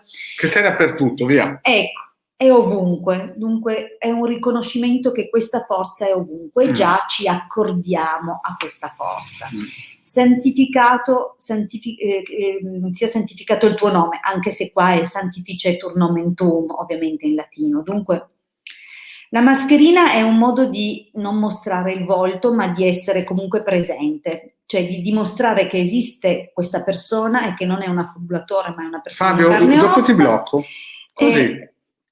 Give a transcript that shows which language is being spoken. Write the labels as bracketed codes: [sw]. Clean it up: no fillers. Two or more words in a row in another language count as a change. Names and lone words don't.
[it] Che sei dappertutto, via. Ecco, è ovunque, dunque è un riconoscimento che questa forza è ovunque e già ci accordiamo a questa forza. Sia santificato il tuo nome, anche se qua è [la] sanctificetur nomen tuum, [it] ovviamente in latino. Dunque, la mascherina è un modo di non mostrare il volto, ma di essere comunque presente, cioè di dimostrare che esiste questa persona e che non è un affubulatore, ma è una persona in carne e ossa. Dopo ti blocco. Così.